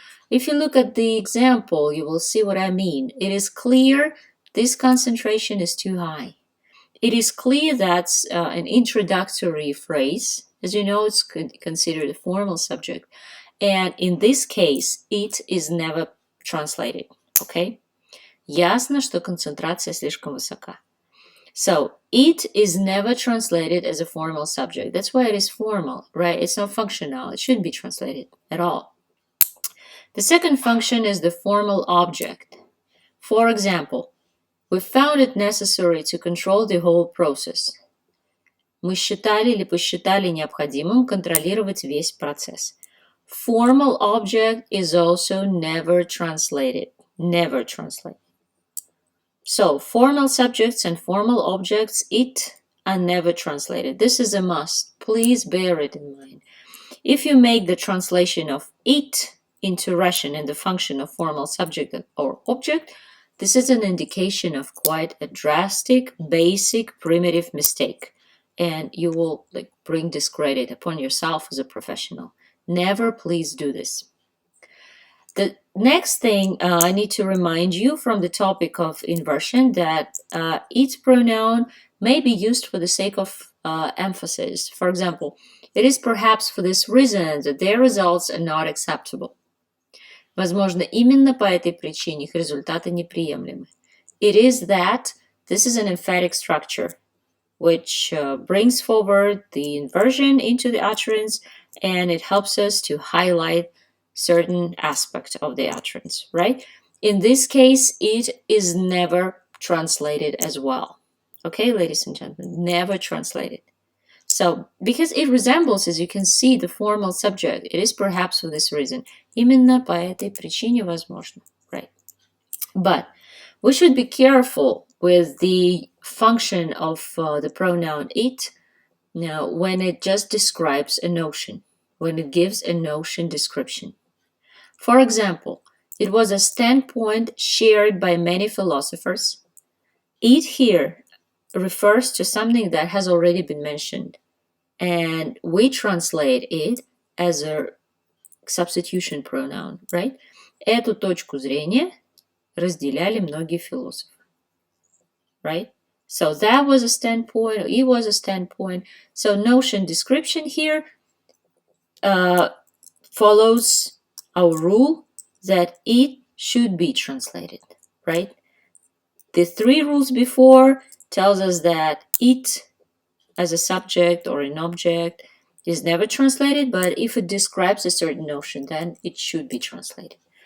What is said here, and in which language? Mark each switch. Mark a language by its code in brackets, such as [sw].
[en] If you look at the example, you will see what I mean. It is clear this concentration is too high. It is clear that's an introductory phrase. As you know, it's considered a formal subject. And in this case, it is never translated. Okay? [ru] Ясно, что концентрация слишком высока. [en] So, it is never translated as a formal subject. That's why it is formal, right? It's not functional. It shouldn't be translated at all. The second function is the formal object. For example, we found it necessary to control the whole process. [ru] Мы считали или посчитали необходимым контролировать весь процесс. [en] Formal object is also never translated. Never translated. So, formal subjects and formal objects, it, are never translated. This is a must. Please bear it in mind. If you make the translation of it into Russian in the function of formal subject or object, this is an indication of quite a drastic, basic, primitive mistake. And you will bring discredit upon yourself as a professional. Never please do this. The next thing I need to remind you from the topic of inversion that it pronoun may be used for the sake of emphasis. For example, it is perhaps for this reason that their results are not acceptable. [ru] Возможно, именно по этой причине их результаты неприемлемы. [en] It is that this is an emphatic structure which brings forward the inversion into the utterance, and it helps us to highlight certain aspect of the utterance, right? In this case, it is never translated as well. Okay, ladies and gentlemen, never translated. So, because it resembles, as you can see, the formal subject, it is perhaps for this reason. [ru] Именно по этой причине возможно, [en] right? But we should be careful with the function of the pronoun it now when it just describes a notion, when it gives a notion description. For example, it was a standpoint shared by many philosophers. It here refers to something that has already been mentioned, and we translate it as a substitution pronoun, right? [ru] Эту точку зрения разделяли многие философы, [en] right? So that was a standpoint, it was a standpoint. So notion description here follows our rule that it should be translated, right? The 3 rules before tells us that it as a subject or an object is never translated, but if it describes a certain notion, then it should be translated.